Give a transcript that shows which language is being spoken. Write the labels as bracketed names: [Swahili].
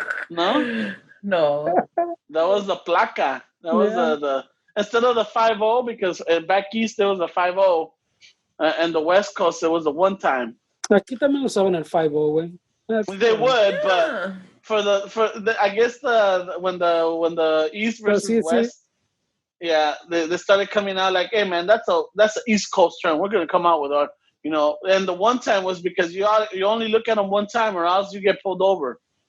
[English] No? That was the placa. That was the instead of the 5-0, because back east there was a 5-0, and the West Coast there was a one time. [Spanish] Aquí también lo saben el 5-0, güey. [English] They would, but for the I guess when the East versus West. Yeah, they started coming out like, hey man, that's an East Coast term. We're gonna come out with our, and the one time was because you only look at them one time or else you get pulled over.